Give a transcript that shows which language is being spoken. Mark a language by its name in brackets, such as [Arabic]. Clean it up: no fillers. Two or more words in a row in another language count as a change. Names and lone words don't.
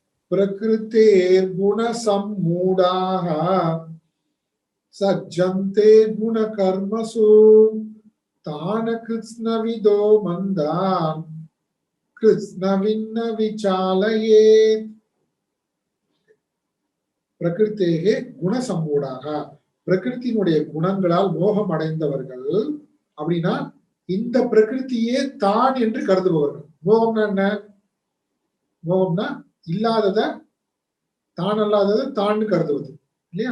[Sanskrit] प्रकृतेर्गुणसम्मूढाः सज्जन्ते गुणकर्मसु तान् कृत्स्नविदो मन्दान् कृत्स्नविन्न विचालयेत् प्रकृतेः गुणसम्मूढाः [Tamil] பிரகிருத்தினுடைய குணங்களால் மோகம் அடைந்தவர்கள் அப்படின்னா இந்த பிரகிருத்தியே தான் என்று கருதுபவர்கள். மோகம்னா என்ன? மோகம்னா இல்லாதத தான் அல்லாததை தான் கருதுவது இல்லையா?